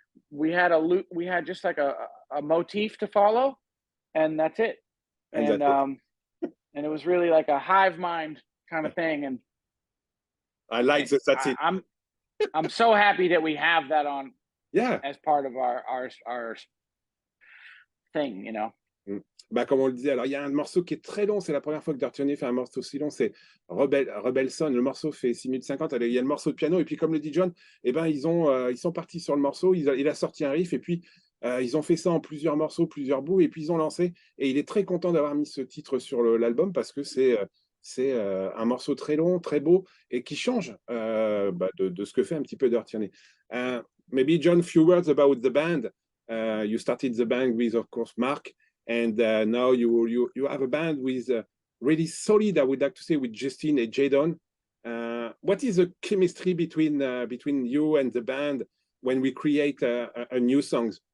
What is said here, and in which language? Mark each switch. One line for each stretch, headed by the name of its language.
English: We had just like a motif to follow, and that's it. And it was really like a hive mind kind of thing. And I like that. That's it. I'm so happy that we have that on. Yeah. As part of our thing, you know.
French: Comme on le disait, alors il y a un morceau qui est très long, c'est la première fois que Dirty Honey fait un morceau aussi long, c'est Rebel Son, le morceau fait 6 minutes 50, il y a le morceau de piano, et puis comme le dit John, eh ben, ils sont partis sur le morceau, il a sorti un riff, et puis ils ont fait ça en plusieurs morceaux, plusieurs bouts, et puis ils ont lancé, et il est très content d'avoir mis ce titre sur l'album, parce que c'est un morceau très long, très beau, et qui change de ce que fait un petit peu Dirty Honey.
English: Maybe John, few words about the band. You started the band with, of course, Marc, and now you have a band with really solid, I would like to say, with Justin and Jaydon. What is the chemistry between you and the band when we create a new songs?